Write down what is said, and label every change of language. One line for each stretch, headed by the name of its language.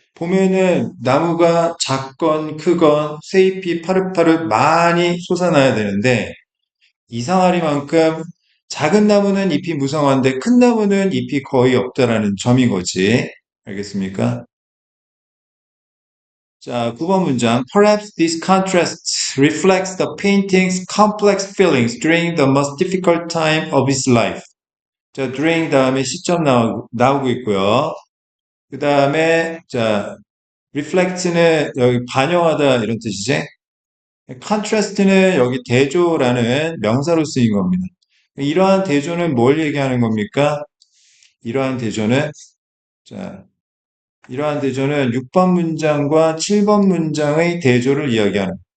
Korean: 봄에는 나무가 작건 크건 새잎이 파릇파릇 많이 솟아나야 되는데 이상하리만큼 작은 나무는 잎이 무성한데 큰 나무는 잎이 거의 없다라는 점인 거지. 알겠습니까? 자, 9번 문장.
English: Perhaps this contrast reflects the painting's complex feelings during the most difficult time of his life.
Korean: 자, during 다음에 시점 나오고 있고요. 그 다음에, 자, reflect는 여기 반영하다 이런 뜻이지. contrast는 여기 대조라는 명사로 쓰인 겁니다. 이러한 대조는 뭘 얘기하는 겁니까? 이러한 대조는, 자, 이러한 대조는 6번 문장과 7번 문장의 대조를 이야기하는.